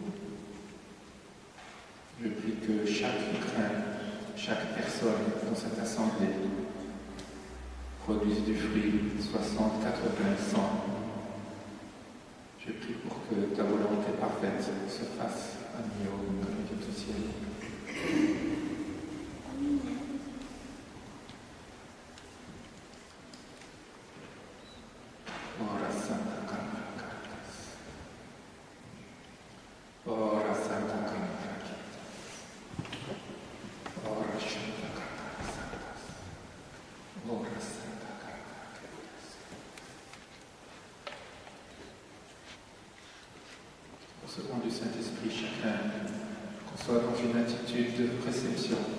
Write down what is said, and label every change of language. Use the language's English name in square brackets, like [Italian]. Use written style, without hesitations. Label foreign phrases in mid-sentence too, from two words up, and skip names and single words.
[French] Je prie que chaque grain, chaque personne dans cette assemblée produise du fruit 60, 80, 100. Je prie pour que ta volonté parfaite se fasse à Millau comme il est au ciel. Ora Santa Caratas. Ora Santa Caratas. Ora Santa Caratas. Ora Santa Caratas. Recevons du Saint-Esprit chacun, qu'on soit dans une attitude de réception.